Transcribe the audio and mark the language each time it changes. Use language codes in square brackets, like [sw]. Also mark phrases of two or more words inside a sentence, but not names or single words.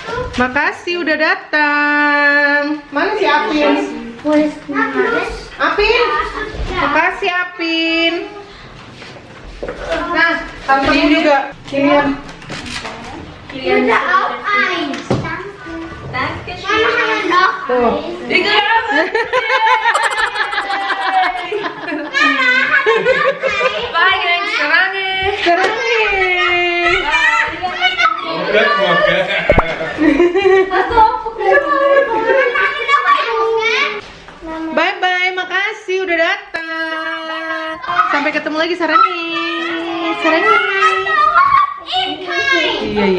[id] Makasih udah datang. Mana si Apin? Apin? Tantemu juga. Kilian. [de] Udah auf eins. Mama haben noch [id] Tuh. [de] eins. Mama haben noch eins. [id] Sekarang nih. Oke, oke. Bye bye, makasih udah datang. Sampai ketemu lagi Sarangi. Sarangi. Iya.